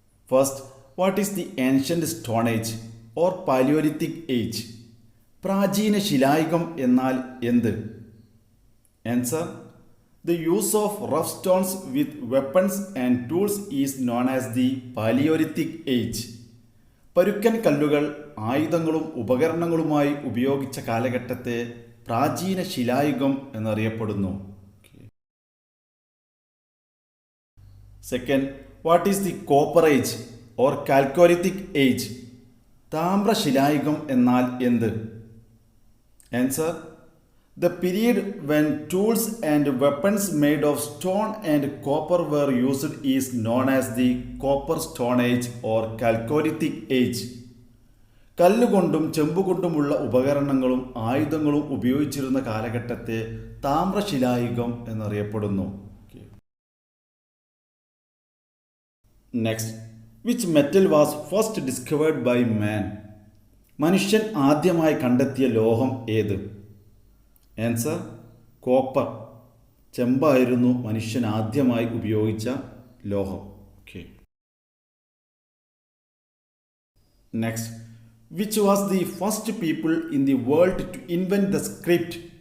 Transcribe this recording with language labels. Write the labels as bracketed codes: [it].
[en] First, what is the ancient stone age or Paleolithic age? [ml] പ്രാചീന ശിലായുഗം എന്നാൽ എന്ത്? [en] Answer: The use of rough stones with weapons and tools is known as the Paleolithic age. [ml] പരുക്കൻ കല്ലുകൾ ആയുധങ്ങളും ഉപകരണങ്ങളുമായി ഉപയോഗിച്ച കാലഘട്ടത്തെ പ്രാചീന ശിലായുഗം എന്നറിയപ്പെടുന്നു. [en] Second, what is the Copper Age or Chalcolithic Age? [ml] താമ്രശിലായുഗം എന്നാൽ എന്ത്? [en] Answer: The period when tools and weapons made of stone and copper were used is known as the Copper Stone Age or Chalcolithic Age. [ml] കല്ലുകൊണ്ടും ചെമ്പുകൊണ്ടുമുള്ള ഉപകരണങ്ങളും ആയുധങ്ങളും ഉപയോഗിച്ചിരുന്ന കാലഘട്ടത്തെ താമ്രശിലായുഗം എന്നറിയപ്പെടുന്നു. [en] Next, which metal was first discovered by man? [ml] മനുഷ്യൻ ആദ്യമായി കണ്ടെത്തിയ ലോഹം ഏത്? Answer: copper. ചെമ്പായിരുന്നു മനുഷ്യൻ ആദ്യമായി ഉപയോഗിച്ച ലോഹം. Okay. [en] Next, which was the first people in the world to invent the script?